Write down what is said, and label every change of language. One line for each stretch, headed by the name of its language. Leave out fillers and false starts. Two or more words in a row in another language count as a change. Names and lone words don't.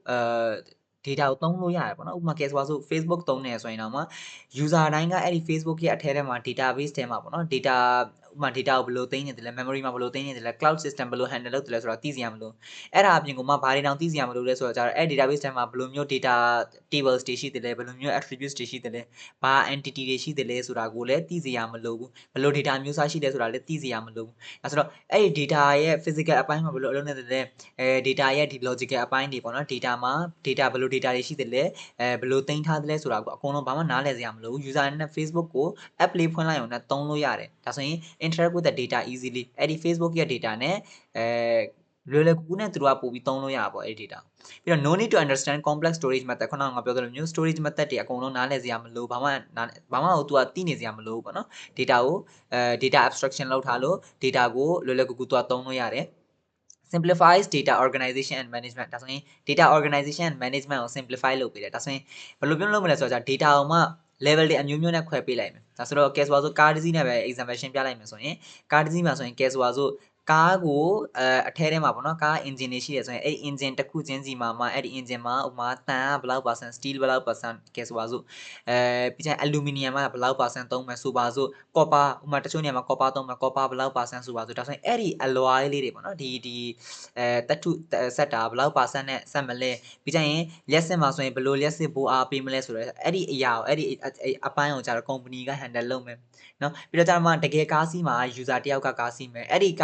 Burmese: data ကိုသုံးလို့ရတယ်ပေါ့နော်ဥပမာ case ဆို Facebook သုံးနေဆိုရင်တော့မှ user တိုင်းကအဲ့ဒီ Facebook ရဲ့အထဲထဲမှာ database ထဲမှာပေါ့နော် data ဥပမာ data ကိုဘယ်လိုသိမ်းနေတယ်လဲ memory မှာဘယ်လိုသိမ်းနေတယ်လဲ
English: cloud system
Burmese: ဘယ်လို handle လုပ်တယ်လဲဆိုတာသိစရာမလိုအဲ့ဒါအပြင်ကိုမှဘာတွေတောင်သိစရာမလိုလဲဆိုတော့ကျတော့အဲ့ database ထဲမှာဘယ်လိုမျိုး
English: data tables
Burmese: တွေရှိတယ်လဲဘယ်လိုမျိုး attributes တွေရှိတယ်လဲဘာ entity တွေရှိတယ်လဲဆိုတာကိုလည်းသိစရာမလိုဘူးဘယ်လို data မျိုးစားရှိတယ်ဆိုတာ လည်းသိစရာမလိုဘူးအဲဆိုတော့အဲ့ဒီ data ရဲ့ physical အပိုင်းမှာဘယ်လိုအလုပ်လုပ်နေတယ်လဲdata ရဲ့ဒီ logical အပိုင်းတွေပေါ့နော် data မှာ data ဘယ်လို data တွေရှိတယ်လဲဘယ်လိုသိမ်းထားတယ်လဲဆိုတာကိုအကုန်လုံးဘာမှနားလည်စရာမလိုဘူး user နဲ့ Facebook ကို app လေးဖွင့်လိုက်အောင်နဲ့သုံးလို့ရတယ်ဒါဆိုရင်
English: interact with the data easily
Burmese: အဲ့ဒီ Facebook ရဲ့ data နဲ့လွယ်လွယ်ကူကူနဲ့သူတို့ကပို့ပြီးသုံးလို့ရတာပေါ့အဲ့ဒီ data ပြီးတော့
English: no need to understand complex storage method
Burmese: ခုနကငါပြောသလိုမျိုး
English: storage method
Burmese: တွေအကုန်လုံးနားလည်စရာမလိုဘာမှကို तू ကသိနေစရာမလိုဘူးပေါ့နော် data ကို
English: data abstraction
Burmese: လုပ်ထားလို့ data ကိုလွယ်လွယ်ကူကူ तू ကသုံးလို့ရတယ်
English: simplifies data organization and management
Burmese: ဒါဆိုရင်
English: data organization and management
Burmese: ကို simplify လုပ်ပေးတယ်ဒါဆိုရင်ဘယ်လိုပြောလို့မလဲဆိုတော့ data ကိုမှ level တွေအမျိုးမျိုးနဲ့ ခွဲပေးလိုက်မယ်ဒါဆိုတော့ case ဆိုကားတစ်စီးနဲ့ပဲ example ရှင်းပြလိုက်မယ်ဆိုရင်ကားတစ်စီးမှာဆိုရင် case ဆိုကားကိုအထဲထဲမှာပေါ့နော်ကား engine တွေရှိတယ်ဆိုရင် အဲ့ engine တစ်ခုချင်းစီမှာအဲ့ဒီ engine မှာဥပမာတန်ကဘယ်လောက်% steel ဘယ်လောက် % case ဆိုပြီးကျရင် aluminum ကဘယ်လောက် % သုံးမယ်ဆိုပါစို့ copper ဥပမာတချို့နေရာမှာ copper သုံးမယ် copper ဘယ်လောက် % ဆိုပါစို့ဒါဆိုရင်အဲ့ဒီ alloy လေးတွေပေါ့နော်ဒီတထုဆက်တာဘယ်လောက် % နဲ့ဆက်မလဲပြီးကြရင်လျှက်စစ်မှာဆိုရင်ဘယ်လိုလျှက်စစ်ပိုးအားပေးမလဲဆိုတော့အဲ့ဒီအရာကိုအဲ့ဒီအပိုင်းကိုကျတော့ company က handle လုပ်မယ်နော်ပြီးတော့ကျမှတကယ်ကားစီးမှာ user တယောက်ကကားစီးမယ်အဲ့ဒီကားစီး